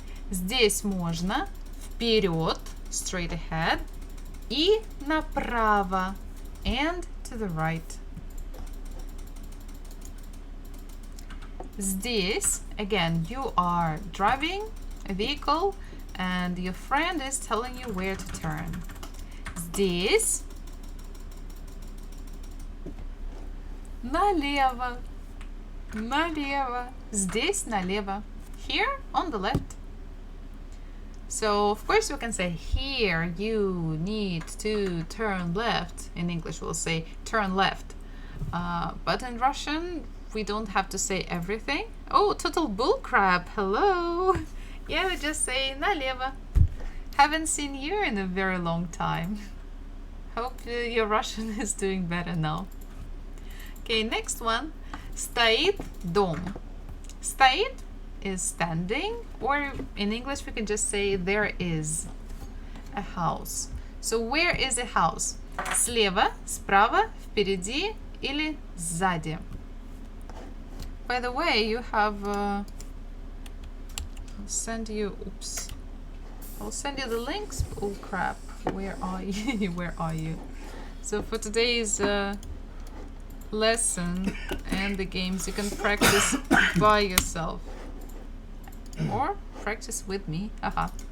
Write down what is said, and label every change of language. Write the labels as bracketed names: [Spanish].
[Russian] Здесь можно вперед, [English] straight ahead, [Russian] и направо, [English] and to the right. Здесь, again, you are driving a vehicle and your friend is telling you where to turn. [Russian] Здесь налево, налево, здесь налево, [English] here on the left. So of course we can say here you need to turn left. In English we'll say turn left. But in Russian we don't have to say everything. Oh, total bullcrap. Hello. Yeah, we just say налево. Haven't seen you in a very long time. Hope your Russian is doing better now. Okay, next one. [Russian] Стоит дом. [English] Стоит is standing, or in English we can just say there is a house. So where is a house? [Russian] Слева, справа, впереди или сзади? [English] By the way, you have I'll send you the links. Oh crap, where are you? Where are you? So for today's lesson and the games, you can practice by yourself or practice with me. Haha.